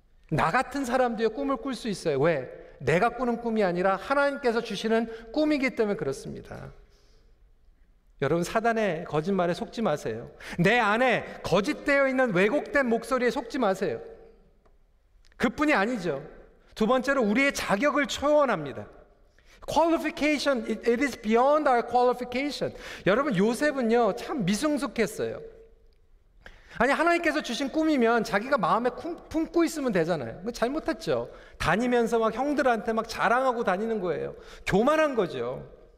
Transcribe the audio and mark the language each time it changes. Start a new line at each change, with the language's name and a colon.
Korean: 나 같은 사람도요, 꿈을 꿀 수 있어요. 왜? 내가 꾸는 꿈이 아니라 하나님께서 주시는 꿈이기 때문에 그렇습니다. 여러분, 사단의 거짓말에 속지 마세요. 내 안에 거짓되어 있는 왜곡된 목소리에 속지 마세요. 그뿐이 아니죠. 두 번째로 우리의 자격을 초월합니다.
English: Qualification, it is beyond our qualification.
Korean: 여러분, 요셉은요, 참 미성숙했어요. 아니, 하나님께서 주신 꿈이면 자기가 마음에 품고 있으면 되잖아요. 잘못했죠. 다니면서 막 형들한테 막 자랑하고 다니는 거예요. 교만한 거죠.